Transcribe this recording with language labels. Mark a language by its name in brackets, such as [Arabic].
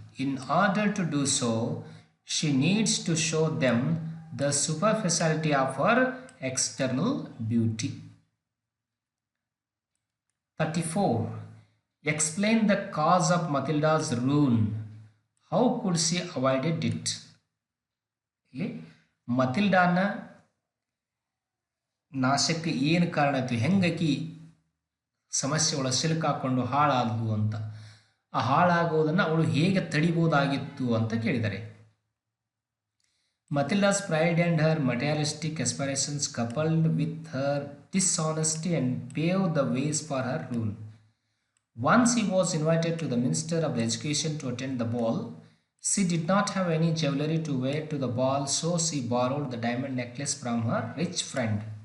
[English] In order to do so, she needs to show them the superficiality of her external beauty. 34. Explain the cause of Matilda's ruin. How could she avoided it? [Kannada] ಇಲ್ಲಿ ಮತಿಲ್ಡಾನ ನಾಶಕ್ಕೆ ಏನು ಕಾರಣ ಇತ್ತು, ಹೆಂಗಕಿ ಸಮಸ್ಯೆ ಒಳಗೆ ಸಿಲುಕಾಕೊಂಡು ಹಾಳಾದ್ಲು ಅಂತ, ಆ ಹಾಳಾಗೋದನ್ನು ಅವಳು ಹೇಗೆ ತಡಿಬೋದಾಗಿತ್ತು ಅಂತ ಕೇಳಿದ್ದಾರೆ. [English] Matilda's pride and her materialistic aspirations coupled with her dishonesty and paved the ways for her ruin. Once he was invited to the Minister of Education to attend the ball. She did not have any jewelry to wear to the ball, so she borrowed the diamond necklace from her rich friend.